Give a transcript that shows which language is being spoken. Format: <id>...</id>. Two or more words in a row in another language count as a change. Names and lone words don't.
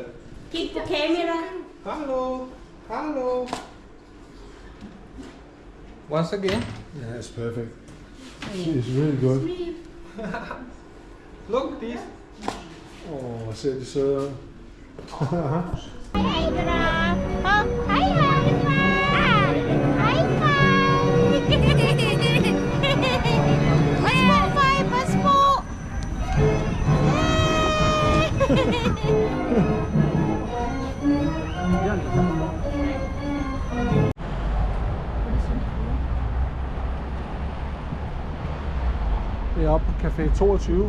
<da>Kig på kamera.</da> <en>Hello, hello. Once again. Yeah, it's perfect. It's really good. Look this.</en> <da>Åh, ser de søde ud. Hej, Dora. Hej, hej. Hej, hej. Pas på. Det er oppe på Café 22.</da>